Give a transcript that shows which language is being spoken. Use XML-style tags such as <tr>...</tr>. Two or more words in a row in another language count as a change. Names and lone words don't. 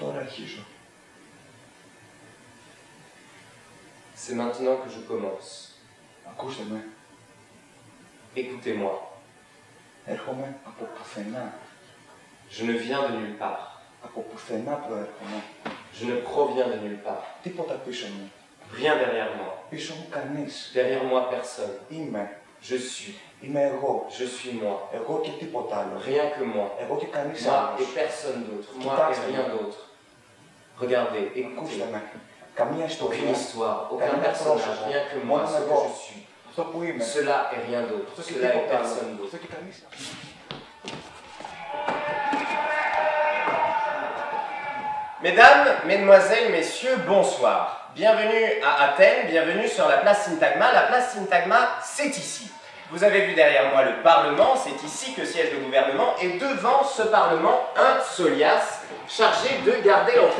<el>αρχίσω.</el> <fr>C'est maintenant que je commence.</fr> <el>Ακούστε με.</el> <fr>Écoutez-moi.</fr> <el>Έρχομαι από πουθενά.</el> <fr>Je ne viens de nulle part.</fr> <el>Από πουθενά προέρχομαι.</el> <fr>Je ne proviens de nulle part.</fr> <el>Τίποτα πίσω μου.</el> <fr>Rien derrière moi.</fr> <el>Πίσω μου κανείς.</el> <fr>Derrière moi, personne.</fr> <el>Είμαι.</el> <fr>Je suis.</fr> <el>Είμαι εγώ.</el> <fr>Je suis moi.</fr> <el>Εγώ και τίποτα άλλο.</el> <fr>Rien que moi.</fr> <el>Εγώ και κανείς</el> <fr>Moi</fr> <el>άλλος.</el> <fr>et personne d'autre. Moi</fr> <el>Κοιτάξτε</el> <fr>et rien</fr> <el>με.</el> <fr>d'autre. Regardez,</fr> <el>Ακούστε</el> <fr>écoutez.</fr> <el>με. Καμία</el> <fr>Aucune</fr> <el>ιστορία.</el> <fr>histoire, aucun</fr> <el>Κανένα</el> <fr>personnage,</fr> <el>πρόσωπο.</el> <fr>rien que moi,</fr> <el>Μόνο</el> <fr>ce que</fr> <el>εγώ.</el> <fr>je suis.</fr> <el>Αυτό που είμαι.</el> <fr>Cela et rien d'autre.</fr> <el>Αυτό και</el> <fr>Cela et</fr> <el>τίποτα άλλο.</el> <fr>personne d'autre.</fr> <el>Αυτό και κανείς άλλος.</el> <fr>Mesdames, Mesdemoiselles, Messieurs, bonsoir. Bienvenue à Athènes, bienvenue sur la place Syntagma. La place Syntagma, c'est ici. Vous avez vu derrière moi le Parlement, c'est ici que siège le gouvernement, et devant ce Parlement, un Solias chargé de garder l'entrée.</fr>